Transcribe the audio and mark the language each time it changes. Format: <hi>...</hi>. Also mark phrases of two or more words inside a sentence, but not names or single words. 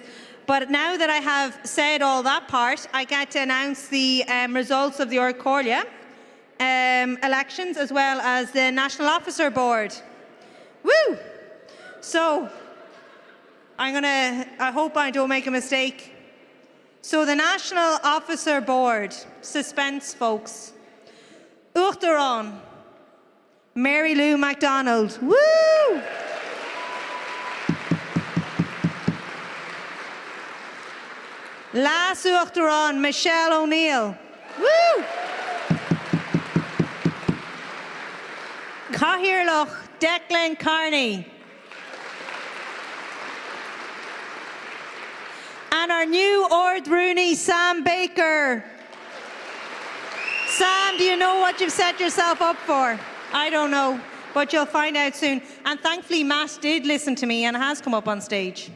<en>But now that I have said all that part, I get to announce the results of the</en> <ga>Ard Comhairle</ga> <en>elections, as well as the National Officer Board. Woo! So, I hope I don't make a mistake. So the National Officer Board, suspense folks. Uachtarán, Mary Lou McDonald. Woo!</en> <ga>Las Uachtarán,</ga> <en>Michelle O'Neill. Woo! Cathaoirleach, Declan Carney. And our new Ard Rooney, Sam Baker. Sam, do you know what you've set yourself up for? I don't know, but you'll find out soon. And thankfully, Matt did listen to me and has come up on stage.</en>